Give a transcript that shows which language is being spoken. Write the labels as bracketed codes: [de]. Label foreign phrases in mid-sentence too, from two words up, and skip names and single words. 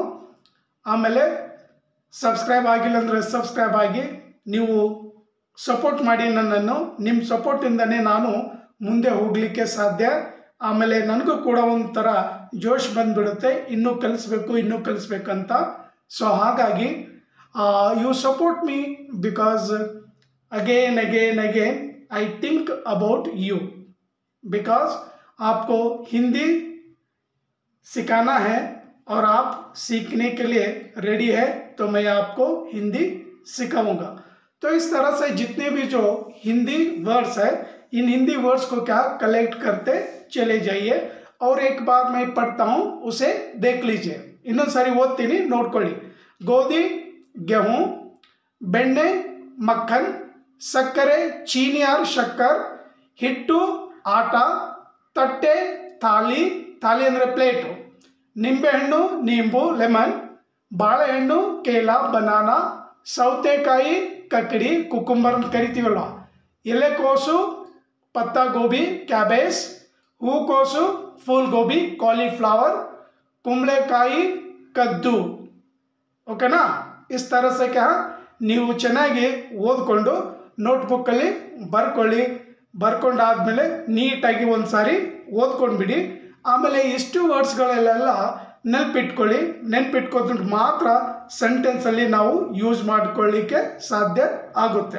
[kn] ಆಮೇಲೆ ಸಬ್ಸ್ಕ್ರೈಬ್ ಆಗಿಲ್ಲ ಅಂದರೆ ಸಬ್ಸ್ಕ್ರೈಬ್ ಆಗಿ, ನೀವು ಸಪೋರ್ಟ್ ಮಾಡಿ ನನ್ನನ್ನು. ನಿಮ್ಮ ಸಪೋರ್ಟಿಂದನೇ ನಾನು ಮುಂದೆ ಹೋಗಲಿಕ್ಕೆ ಸಾಧ್ಯ. ಆಮೇಲೆ ನನಗೂ ಕೂಡ ಒಂಥರ ಜೋಶ್ ಬಂದುಬಿಡುತ್ತೆ, ಇನ್ನೂ ಕಲಿಸ್ಬೇಕಂತ. [hi] ಸೊ ಹಾಗಾಗಿ [en] you support me because again I think about you, because [hi] आपको हिंदी सिखाना है और आप सीखने के लिए रेडी है, तो मैं आपको हिंदी सिखाऊंगा. तो इस तरह से जितने भी जो हिंदी वर्ड्स है, इन हिंदी वर्ड्स को क्या कलेक्ट करते चले जाइए. और एक बार मैं पढ़ता हूँ, उसे देख लीजिए. [kn] ಇನ್ನೊಂದು ಸಾರಿ ಓದ್ತೀನಿ, ನೋಡ್ಕೊಳ್ಳಿ. ಗೋಧಿ गेहूं. ಬೆಣ್ಣೆ ಮಕ್ಕನ್. ಸಕ್ಕರೆ ಚೀನಿ ಆರ್ ಶಕ್ಕರ್. ಹಿಟ್ಟು ಆಟ. ತಟ್ಟೆ ಥಾಲಿ ಅಂದರೆ ಪ್ಲೇಟು. ನಿಂಬೆಹಣ್ಣು ನೀಂಬು ಲೆಮನ್. ಬಾಳೆಹಣ್ಣು ಕೇಲ ಬನಾನಾ. ಸೌತೆಕಾಯಿ ಕಕಡಿ ಕುಕುಂಬರ್ ಅಂತ ಕರಿತೀವಲ್ವ. [hi] ಎಲೆಕೋಸು पत्ता गोभी कैबेज. हूकोसु फूल गोभी कॉलीफ्लावर. कुंबಳಕಾಯಿ कद्दू. ओकेना. इस तरह से क्या [kn] ನೀವು ಚೆನ್ನಾಗಿ ಓದ್ಕೊಂಡು ನೋಟ್ಬುಕ್ಕಲ್ಲಿ ಬರ್ಕೊಂಡಾದ್ಮೇಲೆ ನೀಟಾಗಿ ಒಂದು ಸಾರಿ ಓದ್ಕೊಂಡ್ಬಿಡಿ. ಆಮೇಲೆ ಇಷ್ಟು ವರ್ಡ್ಸ್ಗಳೆಲ್ಲ ನೆನಪಿಟ್ಕೊಂಡು ಮಾತ್ರ ಸೆಂಟೆನ್ಸಲ್ಲಿ ನಾವು ಯೂಸ್ ಮಾಡ್ಕೊಳ್ಳಿಕ್ಕೆ ಸಾಧ್ಯ ಆಗುತ್ತೆ.